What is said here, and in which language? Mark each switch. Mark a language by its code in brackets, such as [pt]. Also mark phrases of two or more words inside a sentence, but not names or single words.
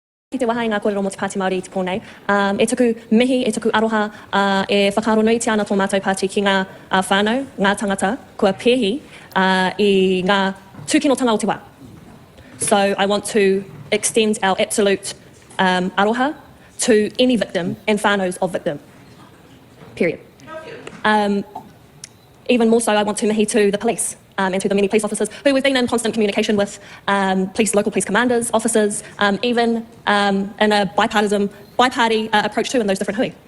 [mi] te waha i ngā kōrero mo te Pāti Māori i te pōnei. E tuku mihi, e tuku aroha, e whakaaro nui te ana tō mātou pāti ki ngā whānau, ngā tangata, kua pēhi i ngā tūkinotanga o te wā. [en] So I want to extend our absolute aroha to any victim and whānaus of victim, period. Even more so, I want to mihi to the police. And to the many police officers who we've been in constant communication with, local police commanders, officers, even in a bi-party approach too in those different hui.